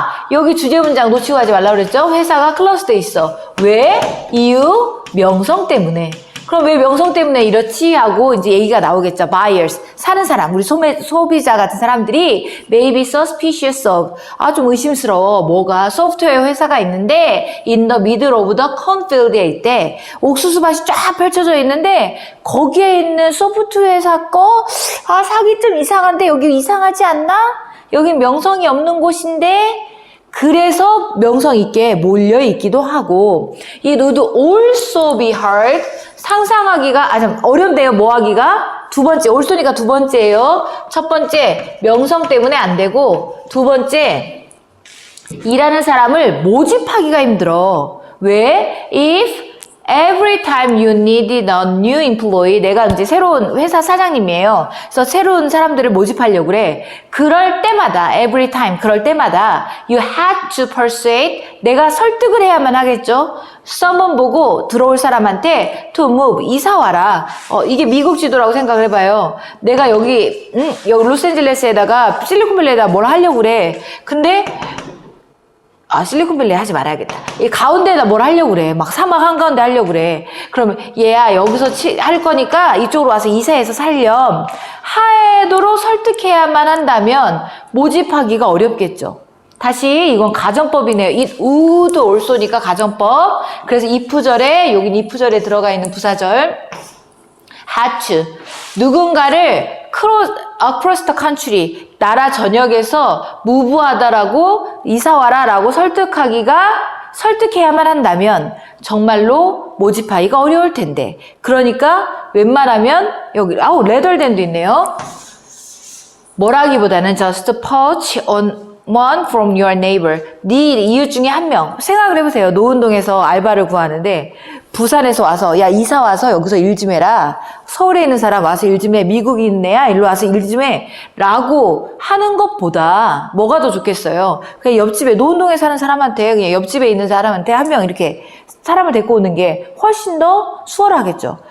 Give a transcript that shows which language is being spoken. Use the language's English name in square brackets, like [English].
[Korean] 여기 주제 문장 놓치고 하지 말라고 그랬죠? 회사가 클러스돼 있어. 왜? 이유? 명성 때문에. 그럼 왜 명성 때문에 이렇지? 하고 이제 얘기가 나오겠죠. Buyers. 사는 사람, 우리 소비자 같은 사람들이 [English] may be suspicious of. [Korean] 좀 의심스러워. 뭐가? 소프트웨어 회사가 있는데 [English] in the middle of the cornfield [Korean] 에 있대. 옥수수밭이 쫙 펼쳐져 있는데 거기에 있는 소프트웨어 회사 거 사기 좀 이상한데 여기 이상하지 않나? 여긴 명성이 없는 곳인데 그래서 명성 있게 몰려 있기도 하고 이 [English] would also be hard [Korean] 상상하기가 참 어렵네요. 뭐 하기가? 두 번째 also니까 두 번째예요. 첫 번째 명성 때문에 안 되고 두 번째 일하는 사람을 모집하기가 힘들어. 왜? [English] If every time you needed a new employee, [Korean] 내가 이제 새로운 회사 사장님이에요. 그래서 새로운 사람들을 모집하려고 그래. 그럴 때마다, [English] every time, [Korean] 그럴 때마다 [English] you had to persuade, [Korean] 내가 설득을 해야만 하겠죠. [English] someone [Korean] 보고 들어올 사람한테 [English] to move, [Korean] 이사 와라. 이게 미국 지도라고 생각을 해봐요. 내가 여기 로스앤젤레스에다가 실리콘밸리에다 뭘 하려고 그래. 근데 실리콘밸리 하지 말아야겠다. 이 가운데에다 뭘 하려고 그래. 막 사막 한가운데 하려고 그래. 그러면 얘야 여기서 할 거니까 이쪽으로 와서 이사해서 살렴. 하에도록 설득해야만 한다면 모집하기가 어렵겠죠. 다시 이건 가정법이네요. [English] It would also [Korean] 니까 가정법. 그래서 if절에 여긴 if절에 들어가 있는 부사절 [English] had to [Korean] 누군가를 [English] across the country [Korean] 나라 전역에서 무브하다라고 이사와라라고 설득해야만 한다면 정말로 모집하기가 어려울 텐데 그러니까 웬만하면 여기 [English] rather than [Korean] 도 있네요. 뭐라기보다는 [English] just poach on one from your neighbor. [Korean] 네 이웃 중에 한 명. 생각을 해보세요. 노은동에서 알바를 구하는데 부산에서 와서 야 이사 와서 여기서 일 좀 해라. 서울에 있는 사람 와서 일 좀 해. 미국에 있는 애야 일로 와서 일 좀 해. 라고 하는 것보다 뭐가 더 좋겠어요. 그냥 옆집에 노은동에 사는 사람한테 그냥 옆집에 있는 사람한테 한 명 이렇게 사람을 데리고 오는 게 훨씬 더 수월하겠죠.